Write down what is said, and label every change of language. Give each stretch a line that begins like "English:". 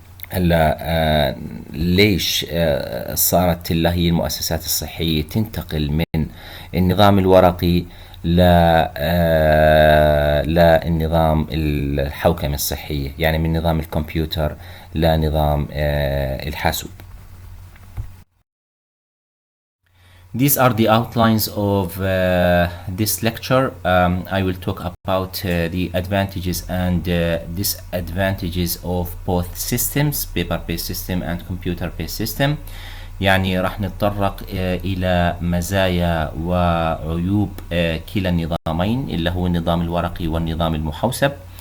Arabic: هلا ليش صارت اللي هي المؤسسات الصحية تنتقل من النظام الورقي للنظام الحوكمة الصحية، يعني من نظام الكمبيوتر لنظام الحاسوب.
English: These are the outlines of this lecture. I will talk about the advantages and disadvantages of both systems, paper-based system and computer-based system.
Arabic: يعني راح نتطرق إلى مزايا وعيوب كلا النظامين اللي هو النظام الورقي والنظام المحوسب.